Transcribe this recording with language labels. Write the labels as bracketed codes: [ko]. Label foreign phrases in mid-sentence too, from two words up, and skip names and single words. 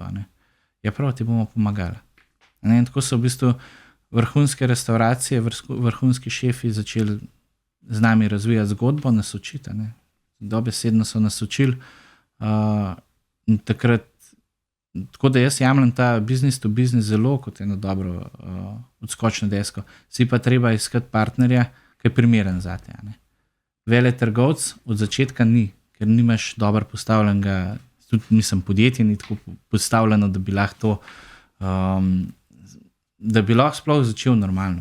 [sl] Ja, prav, ti bomo pomagali. In tako so v bistvu vrhunske restauracije, vrhunski šefi začeli z nami razvijati zgodbo, nas učiti. Dobesedno so nas učili. In takrat, tako da jaz jemljem ta [en] business to business [sl] zelo kot eno dobro odskočno desko. Si pa treba iskati partnerja, ki je primeren zate. Veletrgovec od začetka ni, ker nimaš dobro postavljenega tudi mislim, podjetje ni tako postavljeno, da bi lahko to, da bi lahko sploh začel normalno.